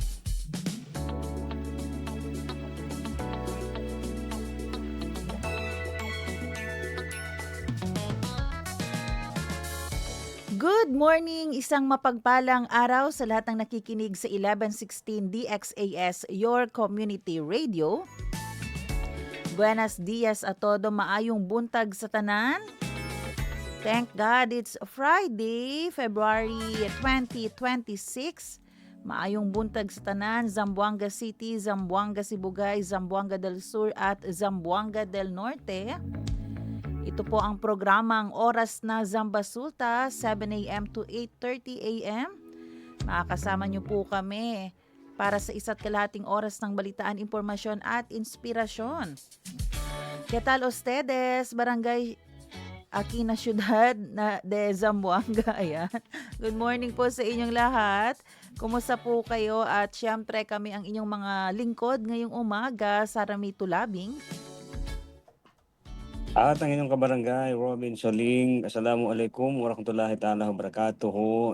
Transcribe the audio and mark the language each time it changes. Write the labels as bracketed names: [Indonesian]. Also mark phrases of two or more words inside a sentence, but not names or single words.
[English] Good morning! [Filipino] Isang mapagpalang araw sa lahat ng nakikinig sa 1116 DXAS, [English] your community radio. [Chavacano] Buenos dias a todo, [Cebuano] maayong buntag sa tanan. [English] Thank God it's Friday, February 2026. Maayong buntag sa tanan, Zamboanga City, Zamboanga Sibugay, Zamboanga del Sur at Zamboanga del Norte. [Filipino] Ito po ang programang Oras na Zamba Sulta, 7 a.m. [English] to 8:30 a.m. [Filipino] Makakasama niyo po kami para sa isa't kalahating oras ng balitaan, impormasyon at inspirasyon. [Chavacano] ¿Qué tal ustedes? Barangay Aquina Ciudad na de Zamboanga. [Filipino] Ayan. [English] Good morning [Filipino] po sa inyong lahat. Kumusta po kayo? At syempre kami ang inyong mga lingkod ngayong umaga, Sara Mito Labing. At ang inyong kabarangay, Robin Soling, [Arabic] السلام عليكم ورحمة الله تعالى وبركاته.